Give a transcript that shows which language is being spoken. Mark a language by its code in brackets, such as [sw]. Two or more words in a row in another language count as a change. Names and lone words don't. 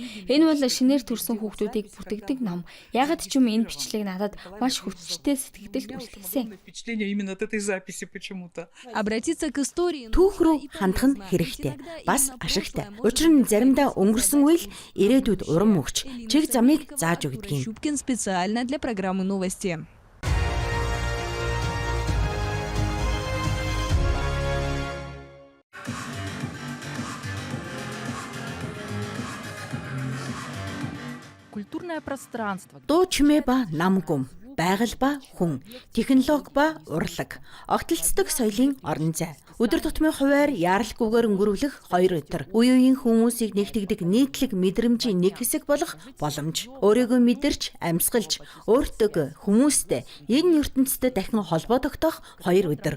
[mn] Энэ бол шинээр төрсэн хүүхдүүдийг бүтгэдэг ном. Ягаад ч юм энэ бичлэг надад маш хүчтэй сэтгэгдэлт үлдээсэн. Түүх рүү хандах нь хэрэгтэй. Бас ашигтай. Учир нь заримдаа өнгөрсөн үйл ирээдүйд урам өгч чиг замыг зааж өгдөг юм. [ru] Шубкин специально для программы новости. Культурное пространство. [mn] Дуу чимээ ба нам гүм, байгаль ба хүн, технологи ба урлаг, огтлцдог соёлын орон зай. Өдөр тутмын хуваар яаралгүйгээр өнгөрүүлэх 2 өдөр. Үе үеийн хүмүүсийг нэгтгэдэг нийтлэг мэдрэмжийн нэг хэсэг болох боломж. Өөрийгөө мэдэрч, амьсгалж, өөртөө хүмүүстэй энэ ертөнцид дахин холбоо тогтоох 2 өдөр.